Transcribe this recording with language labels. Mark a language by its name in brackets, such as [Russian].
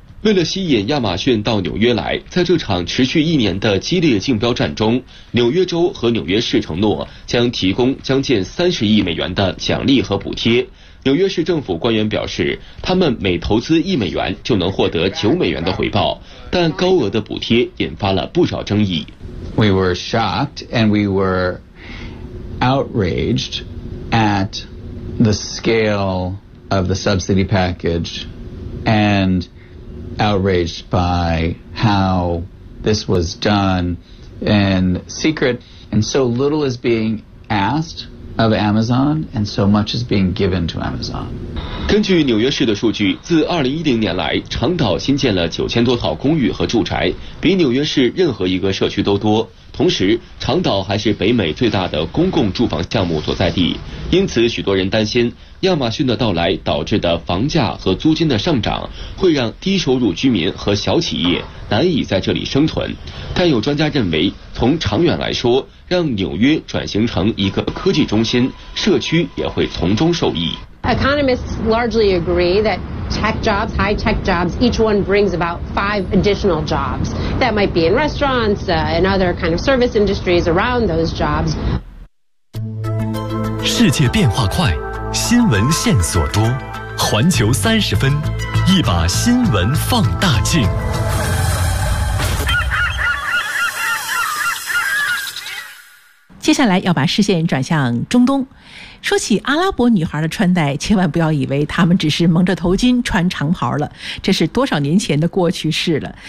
[Chinese] 为了吸引亚马逊到纽约来，在这场持续一年的激烈竞标战中，纽约州和纽约市承诺将提供将近30亿美元的奖励和补贴。纽约市政府官员表示，他们每投资1美元就能获得9美元的回报，但高额的补贴引发了不少争议。 [English] We were shocked and we were outraged at the scale of the subsidy package andoutraged by how this was done in secret. And so little is being asked of Amazon, and so much is being given to Amazon. [Chinese] 根据纽约市的数据，自2010年来，长岛新建了9000多套公寓和住宅，比纽约市任何一个社区都多。同时，长岛还是北美最大的公共住房项目所在地，因此许多人担心亚马逊的到来导致的房价和租金的上涨会让低收入居民和小企业难以在这里生存。但有专家认为，从长远来说，让纽约转型成一个科技中心，社区也会从中受益。 [English] Economists largely agree that tech jobs, high tech jobs, each one brings about 5 additional jobs. That might be in restaurants, and other kind of service industries around those jobs. [Chinese] 世界变化快，新闻线索多，环球三十分，一把新闻放大镜。接下来要把视线转向中东。说起阿拉伯女孩的穿戴，千万不要以为她们只是蒙着头巾穿长袍了，这是多少年前的过去式了。